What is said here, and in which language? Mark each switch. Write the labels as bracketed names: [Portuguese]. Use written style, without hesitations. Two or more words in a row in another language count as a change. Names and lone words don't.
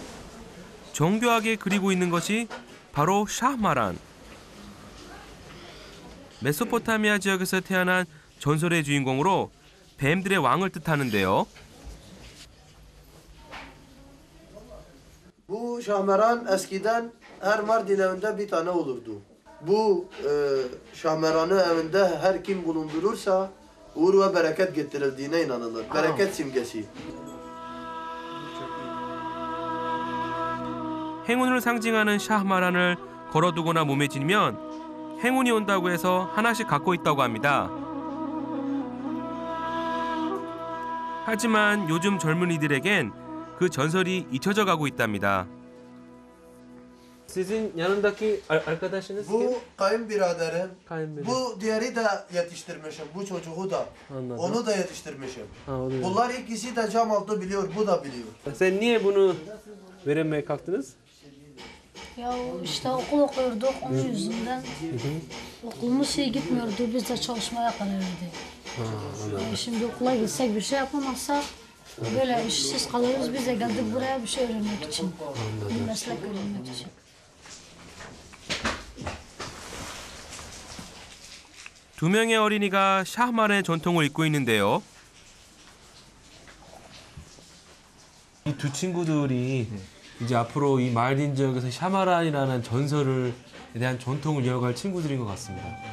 [Korean] 정교하게 그리고 있는 것이 바로 샤흐마란. 메소포타미아 지역에서 태어난 전설의 주인공으로 뱀들의 왕을 뜻하는데요. [Turkish] Bu şahmeran eskiden her Mardin evinde bir tane olurdu. Bu şahmeranı evinde her kim bulundurursa uğur ve bereket getirildiğine inanılır. Bereket simgesi. 행운을 상징하는 샤흐마란을 걸어두거나 몸에 지니면 행운이 온다고 해서 하나씩 갖고 있다고 합니다. 하지만 요즘 젊은이들에겐 그 전설이 잊혀져 가고 있답니다. Sizin yanındaki arkadaşınız kim? Bu kayınbiraderim. Kayınbirader. Bu diğeri de yetiştirmişim. Bu çocuğu da. Anladım. Onu da yetiştirmişim. Ha, o da- Bunlar ikisi de cam altı biliyor. Bu da biliyor. Sen niye bunu veremeye kalktınız? Ya işte okul okuyorduk onun yüzünden. Okulumuz iyi gitmiyordu. Biz de çalışmaya karar verdik. Şimdi okula gitsek bir şey yapamazsak böyle işsiz kalırız. Biz de geldik buraya bir şey öğrenmek için. Bir meslek öğrenmek için. [Korean] 두 명의 어린이가 샤흐마란의 전통을 잇고 있는데요. 이 두 친구들이 이제 앞으로 이 마을딘 지역에서 샤마란이라는 전설에 대한 전통을 이어갈 친구들인 것 같습니다.